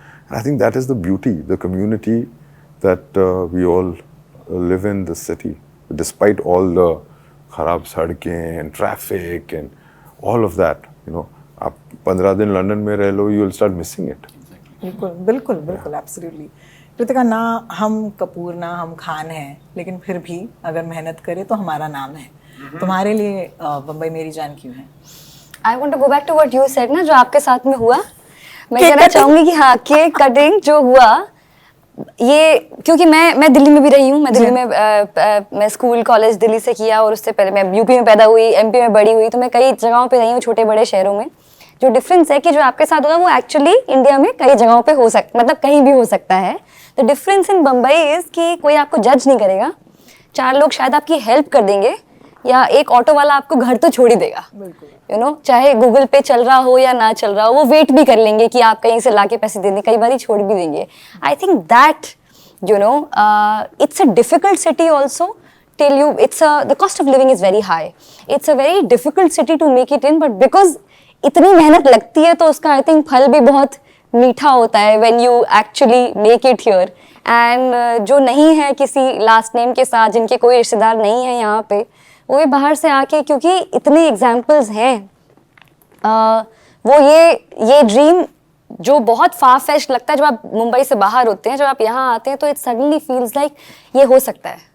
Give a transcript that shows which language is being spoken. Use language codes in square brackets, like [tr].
[en] And I think that is the beauty, the community that we all live in this city. Despite all the kharab sadkein and traffic and all of that, you know, [hi] आप 15 दिन London में रह लो, [en] you will start missing it. [hi] बिल्कुल, absolutely. Kritika, ना हम कपूर ना हम खान हैं, लेकिन फिर भी अगर मेहनत करें तो हमारा नाम है। तुम्हारे लिए बम्बई मेरी जान क्यों है? [en] I want to go back to what you said ना, [hi] जो आपके साथ में हुआ। मैं कहना चाहूंगी कि हाँ, केक कटिंग जो हुआ, ये क्योंकि मैं दिल्ली में भी रही हूँ। मैं दिल्ली में मैं स्कूल कॉलेज दिल्ली से किया, और उससे पहले मैं यूपी में पैदा हुई, एमपी में बड़ी हुई, तो मैं कई जगहों पे रही हूँ, छोटे बड़े शहरों में। जो डिफरेंस है कि जो आपके साथ होगा वो एक्चुअली इंडिया में कई जगहों पे हो सकता, मतलब कहीं भी हो सकता है। [en] the difference in Bombay is [hi] कि कोई आपको जज नहीं करेगा, 4 लोग शायद आपकी हेल्प कर देंगे, या एक ऑटो वाला आपको घर तो छोड़ ही देगा। यू नो, चाहे गूगल पे चल रहा हो या ना चल रहा हो, वो वेट भी कर लेंगे कि आप कहीं से लाके पैसे दे दें, कई बार छोड़ भी देंगे। [en] I think that, you know, it's a difficult city also till you, the cost of living is very high. It's a very difficult city to make it in, but because [hi] इतनी मेहनत लगती है तो उसका आई थिंक फल भी बहुत मीठा होता है [en] When you actually make it here. [hi] And जो नहीं है किसी लास्ट नेम के साथ, जिनके कोई रिश्तेदार नहीं है यहाँ पे, वो भी बाहर से आके, क्योंकि इतने एग्जाम्पल्स हैं, वो ये ड्रीम जो बहुत फार फेच्ड लगता है जब आप मुंबई से बाहर होते हैं, जब आप यहाँ आते हैं तो [en] it suddenly feels like [hi] ये हो सकता है।